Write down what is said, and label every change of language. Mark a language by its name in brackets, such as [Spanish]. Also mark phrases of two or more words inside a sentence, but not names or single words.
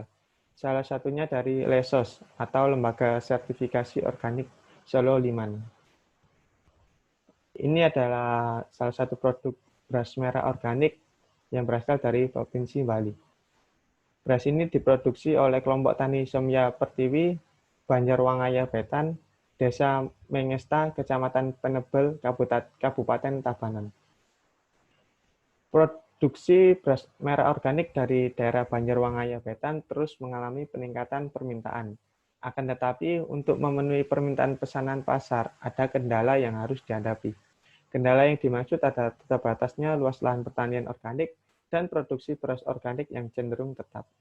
[Indonesian] Salah satunya dari Lesos atau Lembaga Sertifikasi Organik Solo Liman. Ini adalah salah satu produk beras merah organik yang berasal dari Provinsi Bali. Beras ini diproduksi oleh kelompok tani Somya Pertiwi, Banjarwangaya Betan, Desa Mengesta, Kecamatan Penebel, Kabupaten Tabanan. Produksi beras merah organik dari daerah Banjarwangaya Betan terus mengalami peningkatan permintaan. Akan tetapi, untuk memenuhi permintaan pesanan pasar, ada kendala yang harus dihadapi. Kendala yang dimaksud adalah terbatasnya luas lahan pertanian organik dan produksi beras organik yang cenderung tetap.